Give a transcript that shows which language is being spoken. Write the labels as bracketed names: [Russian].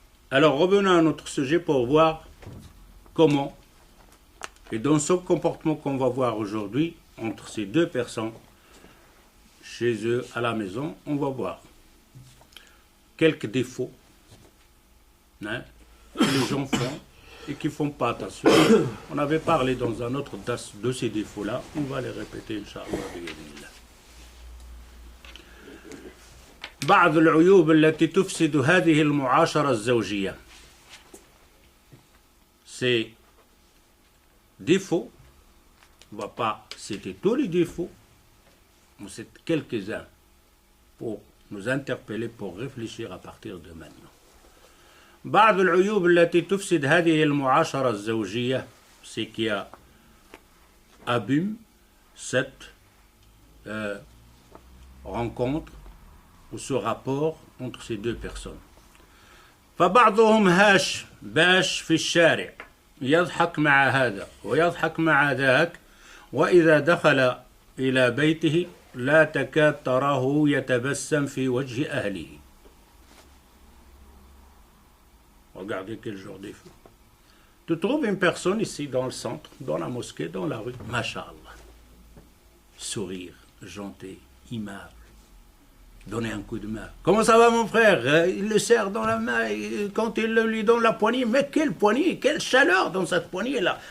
[French] Alors, revenons à notre sujet pour voir comment, et dans ce comportement qu'on va voir aujourd'hui, entre ces deux personnes, chez eux, à la maison, on va voir quelques défauts que les gens font et qui ne font pas attention. On avait parlé dans un autre tas de ces défauts-là. On va les répéter, Inch'Allah. [Arabic] بعض العيوب التي تفسد هذه المعاشرة الزوجية. [French] Ces défauts, on ne va pas citer tous les défauts, mais c'est quelques-uns pour nous interpeller, pour réfléchir à partir de maintenant. [Arabic] بعض العيوب التي تفسد هذه المعاشرة الزوجية, [French] c'est qui abîme cette rencontre ou ce rapport entre ces deux personnes. [Arabic] فبعضهم هاش باش في الشارع يضحك مع هذا ويضحك مع ذاك وإذا دخل إلى بيته لا تكاد تراه يتبسم في وجه أهله. [French] Regardez quel genre de fou. Tu trouves une personne ici dans le centre, dans la mosquée, dans la rue, Masha'Allah. Sourire, gentil, aimable. Donner un coup de main. Comment ça va mon frère? Il le serre dans la main et quand il lui donne la poignée, mais quelle poignée, quelle chaleur dans cette poignée-là.